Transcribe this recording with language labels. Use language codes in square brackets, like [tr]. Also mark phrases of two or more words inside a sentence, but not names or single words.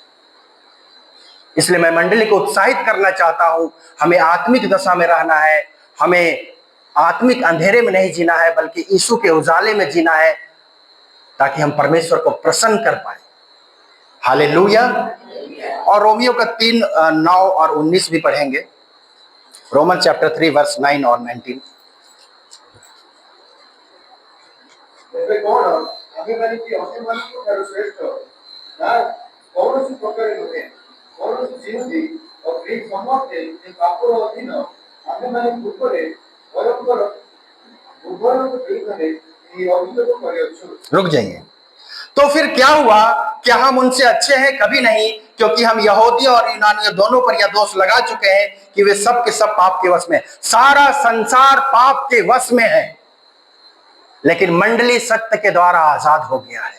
[hi] इसलिए मैं मंडली को उत्साहित करना चाहता हूं, हमें आत्मिक दशा में रहना है, हमें आत्मिक अंधेरे में नहीं जीना है, बल्कि यीशु के उजाले में जीना है, ताकि हम परमेश्वर को प्रसन्न कर पाए। हालेलुया। और रोमियो का 3, 9 और 19 भी पढ़ेंगे। रोमन चैप्टर 3 वर्स 9 और 19। [or] ଏବେ କଣ ଆମେମାନେ କି ଅନ୍ୟମାନଙ୍କ ଠାରୁ ଶ୍ରେଷ୍ଠ? ନା କୌଣସି ପ୍ରକାରେ ନୁହେଁ। କୌଣସି ଜିହୁଦୀ ଓ ଗ୍ରୀକ ସମସ୍ତେ ଏ ପାପର ଅଧୀନ। ଆମେମାନେ ପୂର୍ବରେ ଭୟଙ୍କର ଉଭୟଙ୍କ ବିରୁଦ୍ଧରେ ଏହି ଅଭିଯୋଗ କରିଅଛୁ। [hi] रुक जाइए। तो फिर क्या हुआ? क्या हम उनसे अच्छे हैं? कभी नहीं, क्योंकि हम यहूदियों और यूनानियों दोनों पर यह दोष लगा चुके हैं कि वे सब के सब पाप के वश में। सारा संसार पाप के वश में है, लेकिन मंडली सत्य के द्वारा आजाद हो गया है।